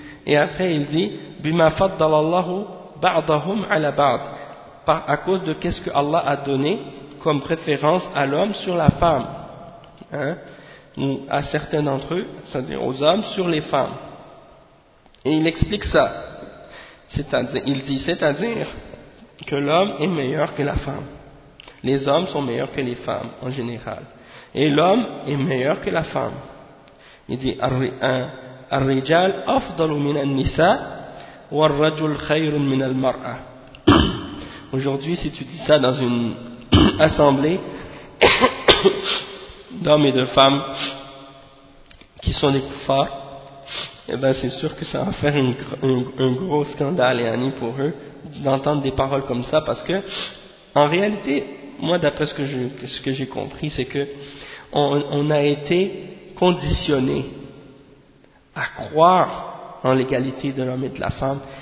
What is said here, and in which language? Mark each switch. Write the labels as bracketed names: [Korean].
[French] Et après il dit [Arabic] بِمَا فَضَّلَ اللَّهُ بَعْضَهُمْ عَلَى بَعْضٍ, [French] à cause de qu'est-ce que Allah a donné comme préférence à l'homme sur la femme, hein, ou à certains d'entre eux, c'est-à-dire aux hommes sur les femmes. Et il explique ça. C'est-à-dire que l'homme est meilleur que la femme. Les hommes sont meilleurs que les femmes, en général. Et l'homme est meilleur que la femme. Il dit, [Arabic] الرجال أفضل من النساء والرجل خير من المرأة. [French] Aujourd'hui, si tu dis ça dans une assemblée d'hommes et de femmes qui sont des kuffars, eh ben c'est sûr que ça va faire un gros scandale et annie pour eux d'entendre des paroles comme ça, parce que en réalité, moi d'après ce que j'ai compris, c'est que on a été conditionné à croire en l'égalité de l'homme et de la femme.